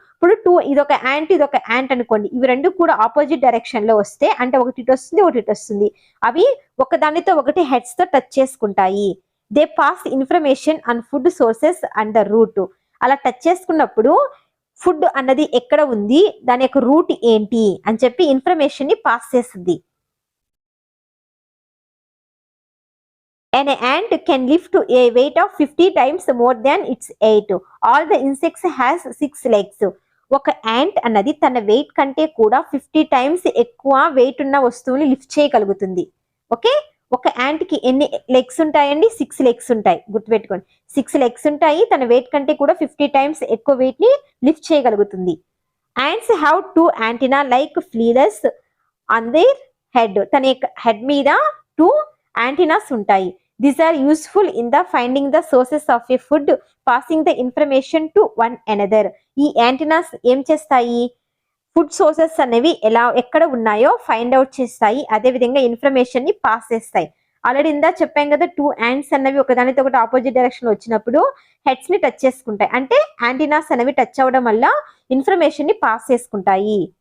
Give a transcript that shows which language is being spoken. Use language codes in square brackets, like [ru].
[te] ఇప్పుడు ఇదొక యాంట్ అనుకోండి, ఇవి రెండు కూడా ఆపోజిట్ డైరెక్షన్ లో వస్తే, అంటే ఒకటి ఇటు వస్తుంది, ఒకటి ఇటు వస్తుంది, అవి ఒకదానితో ఒకటి హెడ్స్ తో టచ్ చేసుకుంటాయి. [en] They pass information on food sources and the route. [te] అలా టచ్ చేసుకున్నప్పుడు ఫుడ్ అన్నది ఎక్కడ ఉంది, దాని యొక్క రూట్ ఏంటి అని చెప్పి ఇన్ఫర్మేషన్ ని పాస్ చేస్తుంది. [en] An ant can lift a weight of 50 times more than its weight. All the insects has 6 legs. [te] ఒక యాంట్ అన్నది తన వెయిట్ కంటే కూడా 50 టైమ్స్ ఎక్కువ వెయిట్ ఉన్న వస్తువుని లిఫ్ట్ చేయగలుగుతుంది. ఓకే, ఒక యాంట్ కి ఎన్ని లెగ్స్ ఉంటాయండి? 6 లెగ్స్ ఉంటాయి, గుర్తుపెట్టుకోండి. 6 లెగ్స్ ఉంటాయి, తన వెయిట్ కంటే కూడా 50 టైమ్స్ ఎక్కువ వెయిట్ ని లిఫ్ట్ చేయగలుగుతుంది. [en] Ants have 2 antenna like feelers on their head. [te] తన యొక్క హెడ్ మీద 2 యాంటీనాస్ ఉంటాయి. [en] These are useful in the finding the sources of a food, passing the information to one another. [te] ఈ యాంటీనాస్ ఏం చేస్తాయి? ఫుడ్ సోర్సెస్ అనేవి ఎక్కడ ఉన్నాయో ఫైండ్ అవుట్ చేస్తాయి, అదే విధంగా ఇన్ఫర్మేషన్ ని పాస్ చేస్తాయి. ఆల్రెడీ ఇందా చెప్పాం కదా, 2 యాంట్స్ అనేవి ఒకదానితో ఒకటి ఆపోజిట్ డైరెక్షన్ లో వచ్చినప్పుడు హెడ్స్ ని టచ్ చేసుకుంటాయి, అంటే యాంటీనాస్ అనేవి టచ్ అవ్వడం వల్ల ఇన్ఫర్మేషన్ ని పాస్ చేసుకుంటాయి.